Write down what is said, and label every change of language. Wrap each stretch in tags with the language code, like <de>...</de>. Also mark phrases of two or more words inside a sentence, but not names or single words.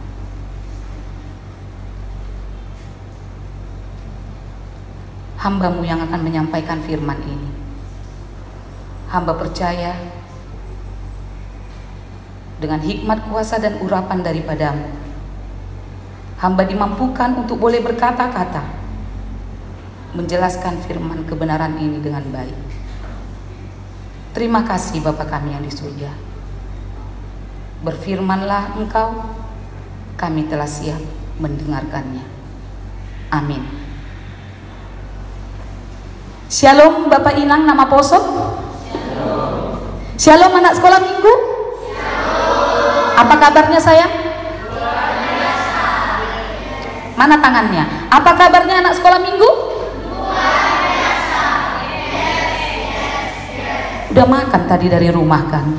<id>Hamba-Mu yang akan menyampaikan firman ini, hamba percaya dengan hikmat kuasa dan urapan daripada-Mu, hamba dimampukan untuk boleh berkata-kata, menjelaskan firman kebenaran ini dengan baik. Terima kasih Bapa kami yang di surga. Berfirmanlah Engkau, kami telah siap mendengarkannya. Amin. Shalom Bapak Inang nama Poso. Shalom. Shalom anak sekolah minggu. Shalom. Apa kabarnya sayang? Luar biasa. Mana tangannya? Apa kabarnya anak sekolah minggu? Luar biasa. Yes. Udah makan tadi dari rumah kan?</id>